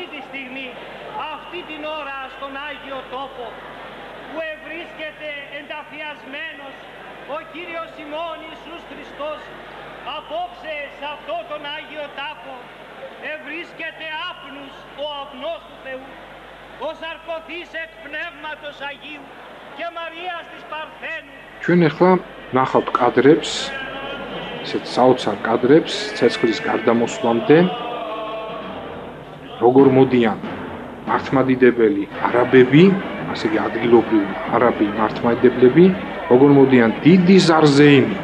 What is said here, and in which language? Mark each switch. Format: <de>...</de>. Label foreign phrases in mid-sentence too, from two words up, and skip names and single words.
<el>τη στιγμή, αυτή την ώρα στον Άγιο Τόπο, που ευρίσκεται ενταφιασμένος ο Κύριος ημών Ιησούς Χριστός, απόψε σε αυτό τον Άγιο Τάφο, ευρίσκεται άπνους ο αυνός του Θεού, ο σαρκωθής εκ Πνεύματος Αγίου,</el> <ka>ჩვენ ახლა ნახავთ კადრებს, ესეთ საოცარ კადრებს ცეცხლის გარდამოსვლამდე, როგორ მოდიან მართლმადიდებელი არაბები, ასე იგი ადგილობრივი არაბი მართლმადიდებლები, როგორ მოდიან დიდი ზარზეიმით.</ka>